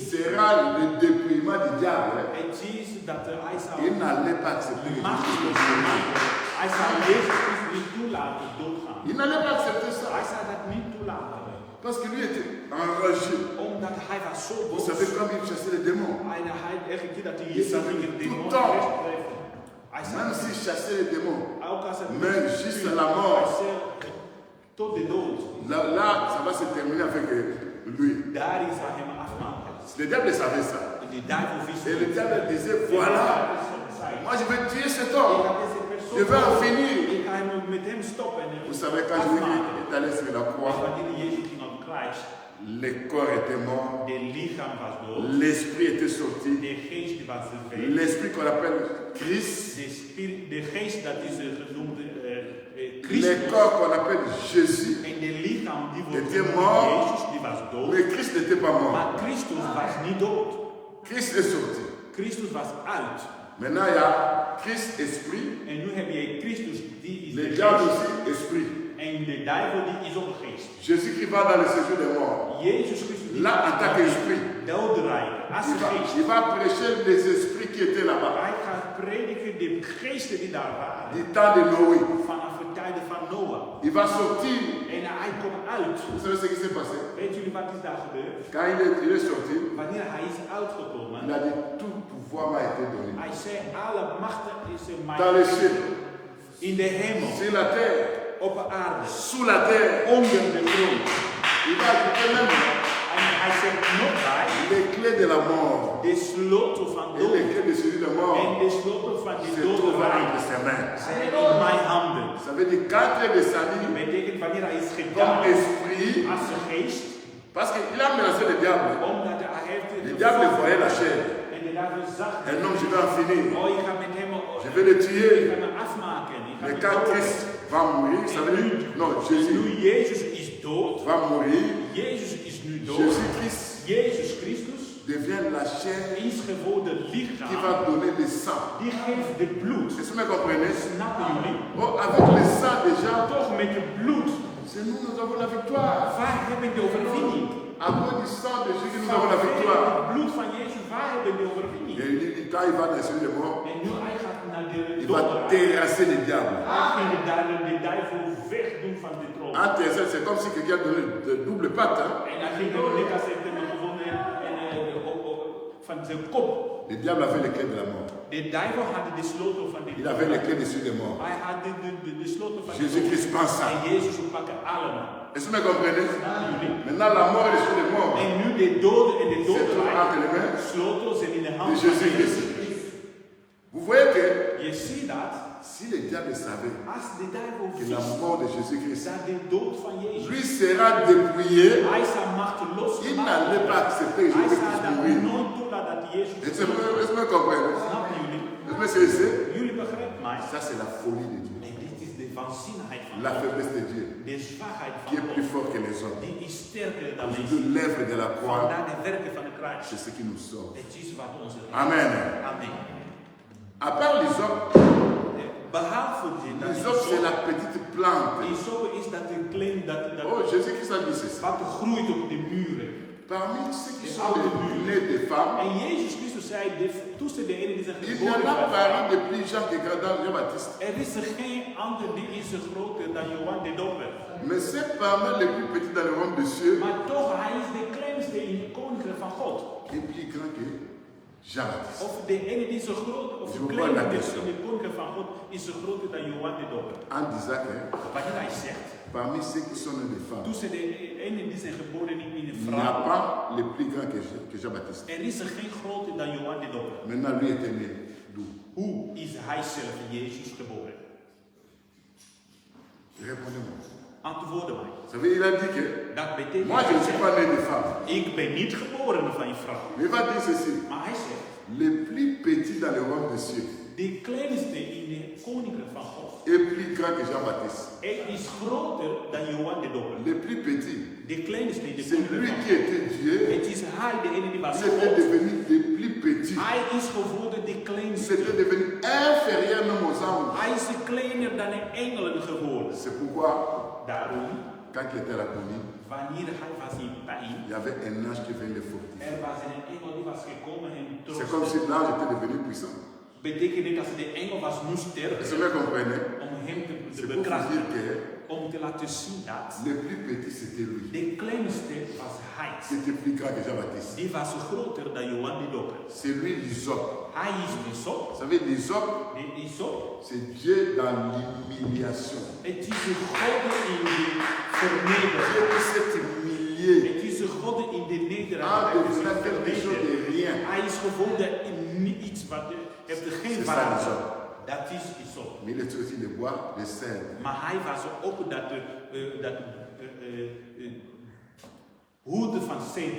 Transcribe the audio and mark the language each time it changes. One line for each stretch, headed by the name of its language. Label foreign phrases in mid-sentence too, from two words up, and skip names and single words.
French: sera le dépouillement du diable,
Dutch: het is dat hij zou
French: il n'allait pas accepter que
Dutch: machteloos
French: Jésus
Dutch: gemaakt. Hij zou Jezus Christus niet toelaten doodgaan.
French: Il n'allait pas accepter ça.
Dutch: Hij zou dat niet toelaten.
French: Parce que lui était enragé.
Dutch: Omdat hij was zo
French: Vous
Dutch: boos.
French: savez comme il chassait les démons.
Dutch: Hij echt dat hij
French: Il
Dutch: Jezus
French: savait
Dutch: ging
French: tout
Dutch: demonen
French: temps.
Dutch: wegtreffen. Hij
French: Même
Dutch: zei,
French: s'il chassait les démons,
Dutch: ook als het
French: mais juste la mort.
Dutch: hij zei, tot de dood.
French: Là, ça va se terminer avec lui.
Dutch: Daar is hij hem afmaken.
French: Le diable savait ça.
Dutch: De duivel wist
French: Et le
Dutch: het.
French: diable disait, voilà, moi je vais tuer cet homme. Je vais en finir.
Dutch: Ik ga hem met hem stoppen. En
French: Vous savez, quand Jésus est allé sur la croix,
Dutch: wanneer Jezus ging op het kruis,
French: le corps était mort,
Dutch: de lichaam was dood,
French: l'esprit était sorti.
Dutch: de geest was verwezen.
French: L'esprit qu'on appelle Christ,
Dutch: De geest dat is genoemd
French: le
Dutch: Christus.
French: corps qu'on appelle Jésus,
Dutch: En de lichaam die wordt
French: était
Dutch: genoemd
French: mort.
Dutch: Jezus, die was dood.
French: mais Christ n'était pas mort.
Dutch: Maar Christus was niet dood.
French: Christ est sorti.
Dutch: Christus was uit.
French: Maintenant, il y a Christ esprit,
Dutch: En nu heb je Christus, die is
French: le
Dutch: de
French: diable
Dutch: geest.
French: aussi esprit.
Dutch: En de duivel, die is ook een geest.
French: Jésus-Christ va dans le séjour des morts.
Dutch: Jezus Christus, die
French: Là, en tant qu'esprit,
Dutch: doodrijk, als een geest.
French: il va prêcher les esprits qui étaient là-bas.
Dutch: Hij gaat prediken de geesten die daar waren.
French: Du temps de Noé.
Dutch: Vanaf de tijden van Noah.
French: Il va sortir.
Dutch: En hij komt uit.
French: Vous savez ce qui s'est passé?
Dutch: Weet jullie wat is daar gebeurd?
French: Quand il est sorti,
Dutch: Wanneer hij is uitgekomen,
French: il a dit tout pouvoir m'a été donné.
Dutch: hij zei alle machten is in
French: Dans les
Dutch: mij.
French: cieux,
Dutch: In de hemel,
French: sur la terre,
Dutch: op de aarde,
French: sous la terre.
Dutch: onder de grond.
French: Il va ajouter même
Dutch: En hij zegt nog bij,
French: les clés de la mort.
Dutch: de sleutel van
French: Et les
Dutch: dood.
French: clés de celui de mort
Dutch: En de sleutel van
French: se
Dutch: die
French: trouvent
Dutch: dodenrijk
French: entre ses mains.
Dutch: zijn in mijn handen.
French: Ça veut dire qu'entre les salis,
Dutch: Betekent wanneer hij is
French: comme
Dutch: gedaan
French: esprit,
Dutch: als een geest,
French: parce qu'il a menacé le diable.
Dutch: omdat hij heeft
French: Le diable voyait la chair.
Dutch: en de duivel zag.
French: Un homme, je vais en finir.
Dutch: Oh, ik ga met hem,
French: Je vais le
Dutch: ik
French: tuer.
Dutch: ga hem afmaken. Ik ga
French: Mais
Dutch: hem
French: quand
Dutch: doden.
French: Christ va mourir, ça veut dire, non, Jésus
Dutch: Nu Jezus is dood.
French: va mourir.
Dutch: Jezus is nu dood.
French: Jésus-Christ
Dutch: Jezus Christus
French: devient la chair
Dutch: is geworden
French: qui
Dutch: lichaam.
French: va donner le sang.
Dutch: Die geeft de bloed.
French: Est-ce que vous me comprenez?
Dutch: Snappen jullie?
French: Oh, avec le sang déjà,
Dutch: Toch met het bloed.
French: c'est nous, nous avons la victoire.
Dutch: Waar hebben de overwinning?
French: À cause du sang de Jésus, nous avons la victoire.
Dutch: Het bloed van Jezus, waar hebben de overwinning?
French: Et quand il va dans celui de mort,
Dutch: En nu hij gaat naar de
French: il va
Dutch: dodenrijk.
French: terrasser le diable.
Dutch: Hij ging de duivel wegdoen van de troon.
French: En terrassé, c'est comme si quelqu'un donnait de double patte. Hein?
Dutch: En hij ging er net als hij hem gewoon van zijn kop
French: Le diable avait les clés de la mort.
Dutch: De duivel had de sleutel van de
French: Il avait les clés des cieux des morts.
Dutch: Hij had de sleutel van de
French: Jésus-Christ prend ça.
Dutch: En Jezus pakken allemaal.
French: Est-ce que vous me comprenez?
Dutch: Jullie.
French: Maintenant, la mort et les cieux des morts,
Dutch: En nu de doden en de
French: c'est tout
Dutch: dodenrijk.
French: entre les mains
Dutch: Sleutels zijn in de
French: de
Dutch: hand van
French: Jésus-Christ.
Dutch: Jezus.
French: Vous voyez que
Dutch: Je ziet dat.
French: si le diable savait
Dutch: Als de duivel
French: que la
Dutch: wist
French: mort de Jésus-Christ
Dutch: dat de dood van Jezus.
French: lui sera dépouillé,
Dutch: Hij zou macht
French: il
Dutch: losmaken.
French: n'allait pas accepter que
Dutch: Hij
French: Jésus
Dutch: zou
French: puisse
Dutch: dat
French: mourir.
Dutch: nooit toelaten dat Jezus.
French: Est-ce que vous me comprenez?
Dutch: Snappen jullie?
French: Est-ce que vous me saisissez?
Dutch: Jullie begrijpen mij.
French: Ça, c'est la folie de Dieu.
Dutch: En dit is de waanzinnigheid van
French: La
Dutch: God.
French: faiblesse de Dieu,
Dutch: De zwakheid
French: qui est
Dutch: van
French: plus
Dutch: God.
French: fort que les hommes.
Dutch: Die is sterker dan De mensen.
French: l'œuvre de la croix,
Dutch: Vandaar de werken van de kruis.
French: c'est ce qui nous sauve.
Dutch: Het is wat onze
French: Amen.
Dutch: Amen.
French: À part l'hysope,
Dutch: Behalve dit, dat
French: l'hysope, c'est la petite plante.
Dutch: Isope is dat een klein, dat
French: Oh, Jésus-Christ a dit ceci.
Dutch: wat groeit op de muren.
French: Parmi ceux qui sont les nés des femmes,
Dutch: En Jezus Christus zei, tussen de ene die zijn
French: il n'y en
Dutch: geboren
French: a parmi de plus Jean que Jean-Baptiste.
Dutch: er is er geen ander die is groter dan Johan de Doper.
French: Mais c'est parmi les plus petits dans le royaume des cieux
Dutch: Maar toch, hij is de kleinste in het koninkrijk van God.
French: qui est plus grand que Jean-Baptiste.
Dutch: Of de ene die zo groot, of
French: Je
Dutch: de
French: vois
Dutch: kleine
French: la
Dutch: die
French: question.
Dutch: in het koninkrijk van God is zo groter dan Johan de Doper.
French: En Isaac, hein,
Dutch: Wanneer hij zegt,
French: parmi ceux qui sont nés des femmes,
Dutch: tussen de ene die zijn geboren in een
French: il n'y a
Dutch: vrouw,
French: pas les plus grands que Jean-Baptiste.
Dutch: er is er geen groter dan Johan de Doper.
French: Maintenant, lui était né d'où?
Dutch: Hoe is hij zelf, Jezus, geboren?
French: Répondez-moi.
Dutch: Antwoorden mij.
French: Vous savez, il a dit que
Dutch: Dat betekent,
French: moi, je ne suis pas né de femme.
Dutch: ik ben niet geboren van een vrouw.
French: Mais il va dire ceci.
Dutch: Maar hij zegt,
French: Les plus petits dans le royaume des cieux
Dutch: de kleinste in het koninkrijk van God,
French: est plus grand que Jean-Baptiste.
Dutch: hij is groter dan Johan de Doper.
French: Les plus petits,
Dutch: De kleinste in het
French: c'est lui
Dutch: koninkrijk
French: qui
Dutch: van God.
French: était Dieu.
Dutch: Het is hij, de ene die was
French: Il était
Dutch: God.
French: devenu des plus petits.
Dutch: Hij is geworden de
French: Il
Dutch: kleinste.
French: était devenu inférieur même aux anges.
Dutch: Hij is kleiner dan de engelen geworden.
French: C'est pourquoi,
Dutch: Daarom,
French: quand il était à la commune,
Dutch: wanneer hij was in pijn,
French: il y avait un ange qui venait le fortifier.
Dutch: er was een engel die was gekomen en
French: C'est comme si
Dutch: troosten.
French: l'ange était devenu puissant.
Dutch: Betekent niet dat de engel was nu
French: Est-ce
Dutch: sterker
French: que vous comprenez?
Dutch: om hem te
French: C'est pour vous
Dutch: bekrachtigen.
French: dire
Dutch: Om te laten zien dat
French: que le plus petit, c'était lui.
Dutch: de kleinste was hij.
French: C'était plus grand que Jean-Baptiste.
Dutch: Die was groter dan Johan de Doper.
French: C'est lui l'hysope.
Dutch: Hij is de sop.
French: Vous savez, l'hysope,
Dutch: De isop.
French: c'est Dieu dans l'humiliation.
Dutch: Het is de God in de
French: Dieu
Dutch: vernedering.
French: qui s'est humilié
Dutch: Het is de God in de
French: en
Dutch: nederigheid. Hij is
French: devenant quelque chose de rien.
Dutch: Hij is geworden in iets wat heeft er geen
French: C'est ça
Dutch: waarde.
French: l'hysope.
Dutch: Dat is isop.
French: Mais il est aussi le bois, le sel.
Dutch: Maar hij was ook hoede van ceder.